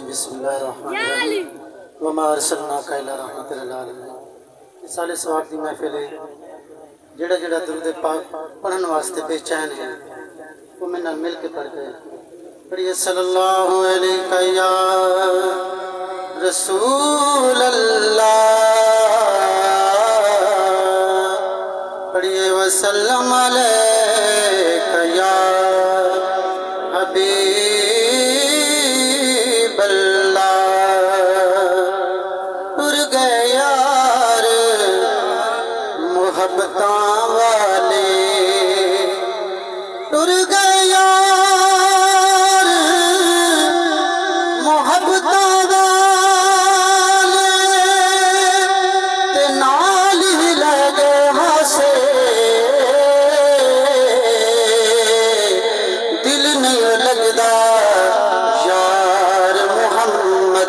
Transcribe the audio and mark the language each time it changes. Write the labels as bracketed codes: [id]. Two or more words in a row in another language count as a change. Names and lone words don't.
[ar] بسم الله الرحمن الرحيم وما أرسلناك إلا رحمة للعالمين. [pa] صالے ثواب دی محفل ہے. جیہڑا جیہڑا درود پاک پڑھن واسطے بےچین ہے وہ میرے نال مل کے پڑھ گئے. [ar] پڑھیے صلى الله عليه يا رسول الله، پڑھیے وسلم عليك يا حبيب الله. [pa] اڈ گئے یار محبتاں والے، اڈ گئے یار محبتاں والے، تے نال ہی لگے ہاسے دل نہیں لگدا یار محمد.